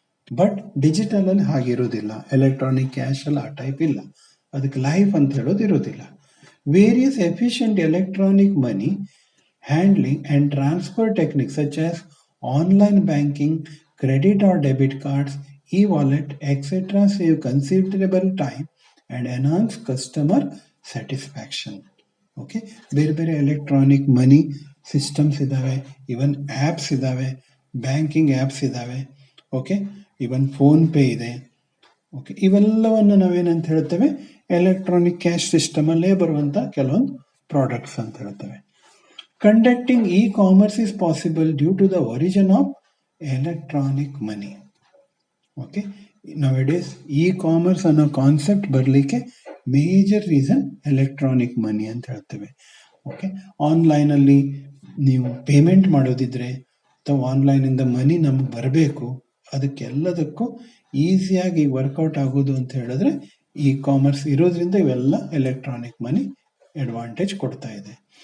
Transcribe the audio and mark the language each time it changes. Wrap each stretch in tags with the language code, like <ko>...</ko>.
<kn>But ಡಿಜಿಟಲಲ್ಲಿ ಹಾಗಿರೋದಿಲ್ಲ, electronic ಕ್ಯಾಶಲ್ಲಿ ಆ type ಇಲ್ಲ, ಅದಕ್ಕೆ ಲೈಫ್ ಅಂತ ಹೇಳೋದು ಇರೋದಿಲ್ಲ.</kn> <en>Various efficient electronic money handling and transfer techniques such as online banking, credit or debit cards, e-wallet, etc. save considerable time and enhance customer satisfaction.</en> <kn>Okay, ಬೇರೆ ಬೇರೆ electronic ಮನಿ systems ಇದ್ದಾವೆ, ಇವನ್ apps ಇದ್ದಾವೆ, banking apps ಇದ್ದಾವೆ. Okay, ಇವನ್ phone pay ಇದೆ. Okay, ಇವೆಲ್ಲವನ್ನು ನಾವೇನಂತ ಹೇಳ್ತೇವೆ, electronic cash ಸಿಸ್ಟಮಲ್ಲೇ ಬರುವಂಥ ಕೆಲವೊಂದು ಪ್ರಾಡಕ್ಟ್ಸ್ ಅಂತ ಹೇಳ್ತೇವೆ.</kn> <en>Conducting e-commerce is possible due to the origin of electronic money.</en> <kn>Okay, ನೌಡೇಸ್ e-commerce ಅನ್ನೋ ಕಾನ್ಸೆಪ್ಟ್ ಬರಲಿಕ್ಕೆ ಮೇಜರ್ ರೀಸನ್ ಎಲೆಕ್ಟ್ರಾನಿಕ್ ಮನಿ ಅಂತ ಹೇಳ್ತೇವೆ. ಓಕೆ, ಆನ್ಲೈನಲ್ಲಿ ನೀವು ಪೇಮೆಂಟ್ ಮಾಡೋದಿದ್ರೆ ಅಥವಾ ಆನ್ಲೈನಿಂದ ಮನಿ ನಮ್ಗೆ ಬರಬೇಕು, ಅದಕ್ಕೆಲ್ಲದಕ್ಕೂ ಈಸಿಯಾಗಿ ವರ್ಕೌಟ್ ಆಗೋದು ಅಂತ ಹೇಳಿದ್ರೆ e-commerce ಇರೋದ್ರಿಂದ ಇವೆಲ್ಲ ಎಲೆಕ್ಟ್ರಾನಿಕ್ ಮನಿ ಅಡ್ವಾಂಟೇಜ್ ಕೊಡ್ತಾ ಇದೆ.</kn>